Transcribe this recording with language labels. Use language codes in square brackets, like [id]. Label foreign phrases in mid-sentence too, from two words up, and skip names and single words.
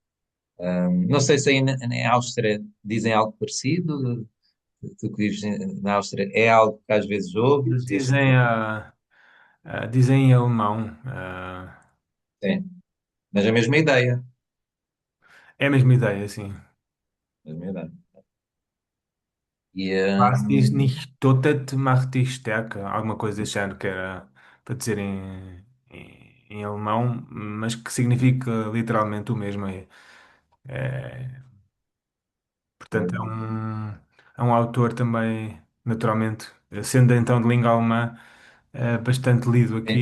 [pt] Não sei se aí em Áustria dizem algo parecido, tu que vives na Áustria, é algo que às vezes ouves, Dizem, dizem em alemão. sim, mas a mesma ideia, É a mesma ideia, sim. a mesma ideia. E, [de] Was dich nicht tötet, macht dich stärker. [pt] Alguma coisa desse género que era para dizer em alemão, mas que significa literalmente o mesmo. Portanto, é um autor também, naturalmente, sendo então de língua alemã, bastante lido aqui,